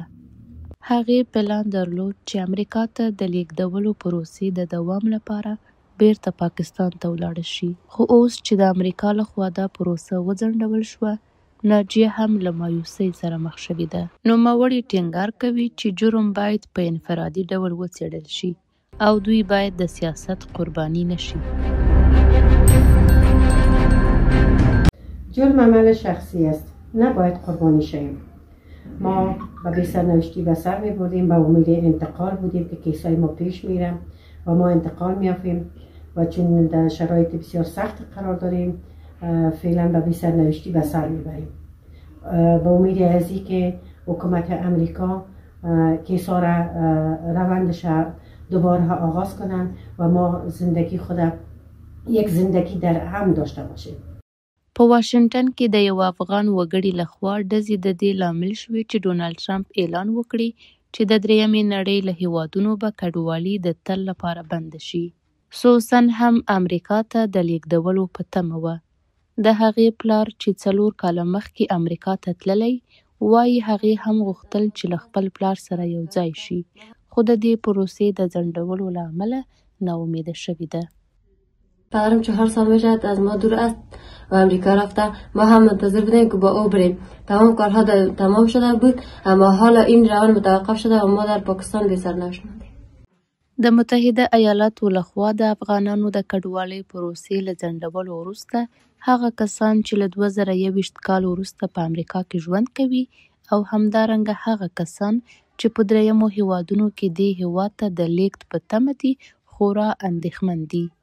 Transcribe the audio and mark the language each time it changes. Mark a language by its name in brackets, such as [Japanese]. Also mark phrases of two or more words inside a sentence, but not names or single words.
[Pashto] هغې پلان درلود چې امریکا ته د لیږدولو پروسې د دوام لپاره بیرته پاکستان ته ولاړه شي، خو اوس چې د امریکا لخوا دا پروسه وځنډول شوه، ناجیه هم له مایوسۍ سره مخ شوې ده. نوموړي ټینګار کوي چې جرم باید په انفرادي ډول وڅېړل شي او دوی باید د سیاست قربانی نشي. [Persian] جرم عمل شخصی است، نباید قربانی شویم. ما به بی‌سرنوشتی به سر می‌بردیم، به امید انتقال بودیم که کیسای ما پیش میرم و ما انتقال می‌یافتیم و چون در شرایط بسیار سخت قرار داریم فعلا به بی‌سرنوشتی به سر میبریم. به امید از اینکه حکومت امریکا کیسا را روندش دوباره آغاز کنن و ما زندگی خود یک زندگی در امن داشته باشیم. [Pashto] په واشنگټن کې د یو افغان وګړي لخوا ډزې د دې لامل شوې چې ډونالډ ټرمپ اعلان وکړي چې د 3مې نړۍ له هیوادونو به کډوالي د تل لپاره بند شي. سوسن هم امریکا ته د لیږدولو په تمه وه. د هغې پلار چې 4 کاله مخکې امریکا ته تللی، وایي هغې هم غوښتل چې له خپل پلار سره یو ځای شي، خو د دې پروسې د ځنډولو له امله ناامیده شوې ده. [Persian] پدرم 4 سال میشد از ما دور است و امریکا رفته. ما هم منتظر بودیم که با او بریم. تمام کارها تمام شده بود، اما حالا این روند متوقف شده و ما در پاکستان بی سرنوشت ماندیم. [Pashto] د متحده ایالاتو لخوا د افغانانو د کډوالۍ پروسې له ځنډولو وروسته هغه کسان چې له 2021 کال وروسته په امریکا کې ژوند کوي او همدارنګه هغه کسان چې په 3مو هیوادونو کې دې هیواد ته د لیږد په تمه دي خورا اندېښمن دي.